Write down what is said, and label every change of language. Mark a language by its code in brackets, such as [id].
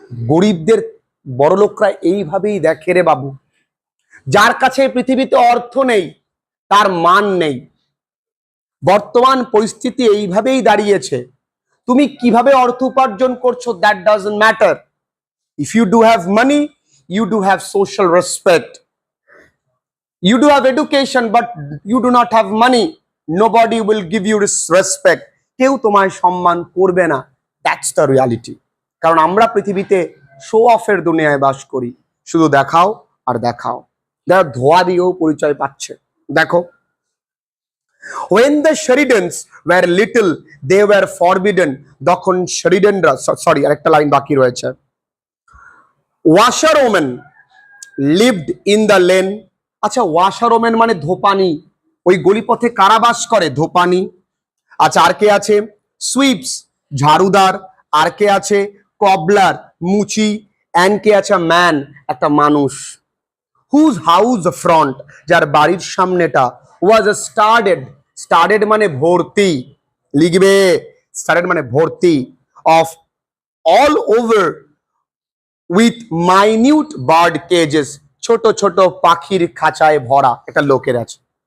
[bn] গরিবদের বড়লোকরা এইভাবেই দেখে রে বাবু। যার কাছে পৃথিবীতে অর্থ নেই তার মান নেই। বর্তমান পরিস্থিতি এইভাবেই দাঁড়িয়েছে। তুমি কিভাবে অর্থ উপার্জন করছো [en] That doesn't matter. If you do have money, you do have social respect. You do have education, but you do not have money. Nobody will give you respect. [bn] কেউ তোমায় সম্মান করবে না। [en] That's the reality. [bn] কারণ আমরা পৃথিবীতে show অফের দুনিয়ায় বাস করি, শুধু দেখাও আর দেখাও। যারা ধোয়া দিয়েও পরিচয় পাচ্ছে। দেখো, [en] when the Sheridans were little they were forbidden, [bn] তখন শেরিডেনরা, সরি আরেকটা লাইন বাকি রয়েছে, [en] washerwomen lived in the lane। [bn] আচ্ছা, washerwomen মানে ধোপানি, ওই গলিপথে কারা বাস করে? ধোপানি। আচ্ছা, আর কে আছে? সুইপস, ঝাড়ুদার। আর কে আছে? কবলার, মুচি। অ্যান্ড কে আছে? ম্যান, একটা মানুষ। [en] whose house front, [bn] যার বাড়ির সামনেটা, [en] was started, [bn] স্টার্টেড মানে ভর্তি, লিখবে স্টার্টেড মানে ভর্তি, [en] of all over with minute bird cages, [bn] ছোট ছোট পাখির খাঁচায় ভরা একটা লোকের আছে।